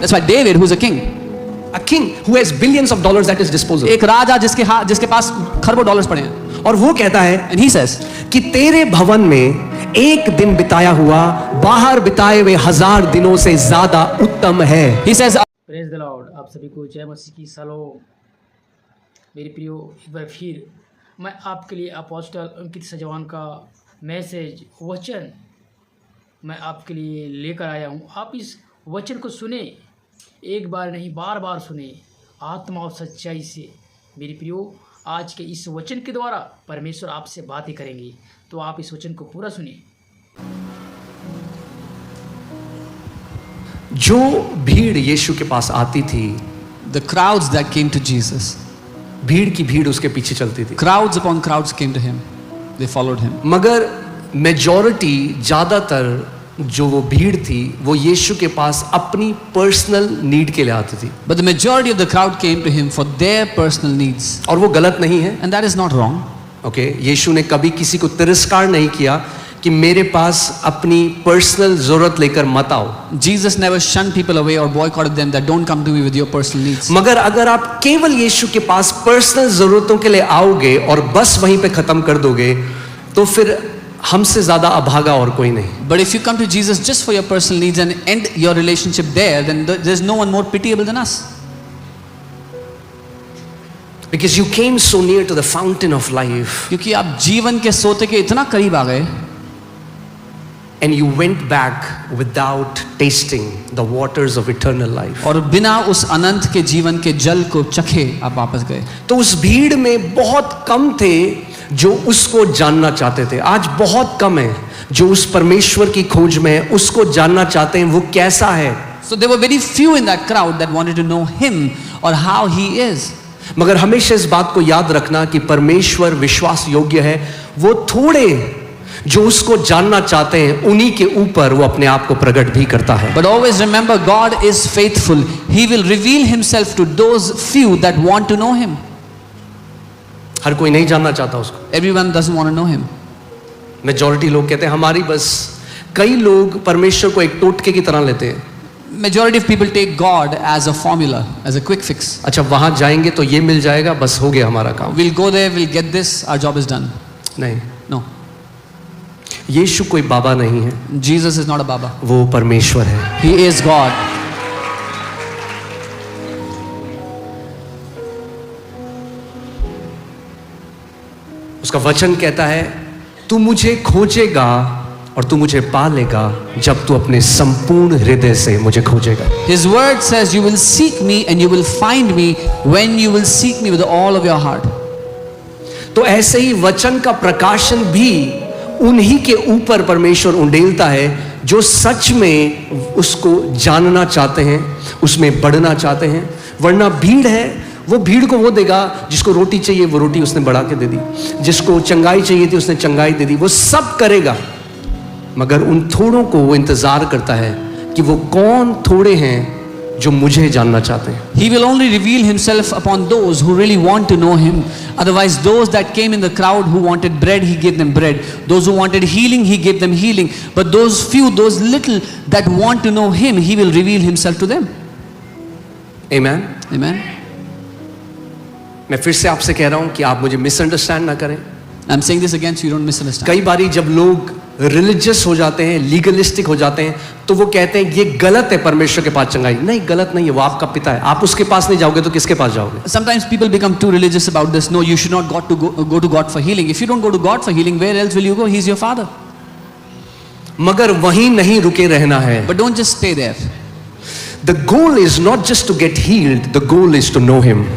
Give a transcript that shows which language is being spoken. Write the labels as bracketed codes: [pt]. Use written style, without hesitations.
[en] That's why David, who's a king, a king who has billions of dollars at his disposal, [hi] एक राजा जिसके पास खरबों dollars पड़े हैं, और वो कहता है [en] and he says [hi] कि तेरे भवन में एक दिन बिताया हुआ बाहर बिताए हुए 1000 दिनों से ज्यादा उत्तम है. [en] he says praise the Lord. [hi] आप सभी को जय मसीह की सलाम. मेरे प्रियो, एक बार फिर मैं आपके लिए अपोस्टल अंकित सजवान का मैसेज वचन मैं आपके लिए लेकर आया हूँ. आप इस वचन को सुने, एक बार नहीं बार बार सुने, आत्मा और सच्चाई से. मेरे प्रियो, आज के इस वचन के द्वारा परमेश्वर आपसे बातें करेंगे, तो आप इस वचन को पूरा सुनिए. जो भीड़ यीशु के पास आती थी, [en] the crowds that came to Jesus, [hi] भीड़ की भीड़ उसके पीछे चलती थी, [en] crowds upon crowds came to him, they followed him. [hi] मगर मेजॉरिटी, ज्यादातर जो वो भीड़ थी वो यीशु के पास अपनी पर्सनल नीड के लिए आती थी. [en] But the majority of the crowd came to him for their personal needs, [hi] और वो गलत नहीं है. [en] and that is not wrong. [hi] Okay, यीशु ने कभी किसी को तिरस्कार नहीं किया कि मेरे पास अपनी पर्सनल जरूरत लेकर मत आओ. [en] Jesus never shunned people away or boycotted them that don't come to me with your personal needs. [hi] मगर अगर आप केवल यीशु के पास पर्सनल जरूरतों के लिए आओगे और बस वहीं पे खत्म कर दोगे, तो फिर हमसे ज्यादा अभागा और कोई नहीं. [en] But if you come to Jesus just for your personal needs and end your relationship there, then there's no one more pitiable than us. Because you came so near to the fountain of life, [hi] क्योंकि आप जीवन के सोते के इतना करीब आ गए, [en] and you went back without tasting the waters of eternal life. [hi] और बिना उस अनंत के जीवन के जल को चखे आप वापस गए. तो उस भीड़ में बहुत कम थे जो उसको जानना चाहते थे. आज बहुत कम है जो उस परमेश्वर की खोज में है, उसको जानना चाहते हैं वो कैसा है. [en] So there were very few in that crowd that wanted to know him or how he is. [hi] मगर हमेशा इस बात को याद रखना कि परमेश्वर विश्वास योग्य है. वो थोड़े जो उसको जानना चाहते हैं उन्हीं के ऊपर वो अपने आप को प्रकट भी करता है. [en] But always remember, God is faithful. He will reveal himself to those few that want to know him. [hi] हर कोई नहीं जानना चाहता उसको. [en] Everyone doesn't want to know him. [hi] Majority लोग कहते हैं हमारी बस. कई लोग परमेश्वर को एक टोटके की तरह लेते हैं. [en] Majority of people take God as a formula, as a quick fix. [hi] अच्छा, वहां जाएंगे तो ये मिल जाएगा, बस हो गया हमारा काम. [en] We'll go there, we'll get this, our job is done. [hi] नहीं, [en] No. [hi] यीशु कोई बाबा नहीं है. [en] Jesus is not a Baba. [hi] वो परमेश्वर है. [en] He is God. [hi] उसका वचन कहता है तू मुझे खोजेगा और तू मुझे पालेगा जब तू अपने संपूर्ण हृदय से मुझे खोजेगा. [en] His word says you will seek me and you will find me when you will seek me with all of your heart. [hi] तो ऐसे ही वचन का प्रकाशन भी उन्हीं के ऊपर परमेश्वर उंडेलता है जो सच में उसको जानना चाहते हैं, उसमें बढ़ना चाहते हैं. वरना भीड़ है, वो भीड़ को वो देगा जिसको रोटी चाहिए वो रोटी उसने बढ़ा के दे दी, जिसको चंगाई चाहिए थी उसने चंगाई दे दी. वो सब करेगा, मगर उन थोड़ों को वो इंतजार करता है कि वो कौन थोड़े हैं जो मुझे जानना चाहते हैं. [en] He will only reveal himself upon those who really want to know him. Otherwise, those that came in the crowd who wanted bread, he gave them bread. Those who wanted healing, he gave them healing. But those few, those little that want to know him, he will reveal himself to them. Amen. Amen. [hi] मैं फिर से आपसे कह रहा हूं कि आप मुझे मिसअंडरस्टैंड ना करें. [en] I'm saying this again so you don't misunderstand. [hi] कई बारी जब लोग रिलीजियस हो जाते हैं, लीगलिस्टिक हो जाते हैं, तो वो कहते हैं ये गलत है परमेश्वर के पास चंगाई. नहीं, गलत नहीं है, वो आपका पिता है. आप उसके पास नहीं जाओगे तो किसके पास जाओगे? [en] Sometimes people become too religious about this. No, you should not go to God for healing. If you don't go to God for healing, where else will you go? He's your father. [hi] मगर वहीं नहीं रुके रहना है. [en] But don't just stay there. The goal is not just to get healed, the goal is to know him.